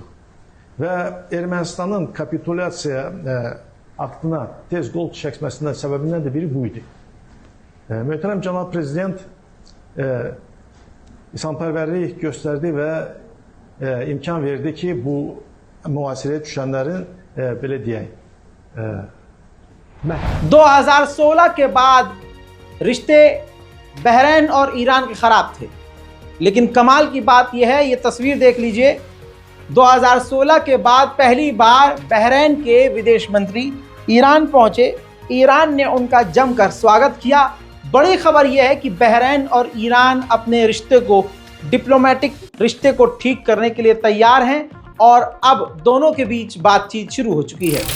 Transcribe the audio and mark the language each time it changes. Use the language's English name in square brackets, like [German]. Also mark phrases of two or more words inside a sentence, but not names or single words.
[Azerbaijani] Və Ermənistanın kapitulyasiya aktına tez qol çəkməsindən səbəbindən də biri bu idi. Möhtərəm cənab prezident insanpərvərlik göstərdi və imkan verdi ki, bu mühasirəyə düşənlərin, belə deyək, [Hindi] 2016 के बाद रिश्ते बहरीन और ईरान के खराब थे, लेकिन कमाल की बात यह है, ये तस्वीर देख लीजिए, 2016 के बाद पहली बार बहरीन के विदेश मंत्री ईरान पहुंचे। ईरान ने उनका जमकर स्वागत किया। बड़ी खबर यह है कि बहरीन और ईरान अपने रिश्ते को, डिप्लोमेटिक रिश्ते को ठीक करने के लिए तैयार हैं और अब दोनों के बीच बातचीत शुरू हो चुकी है।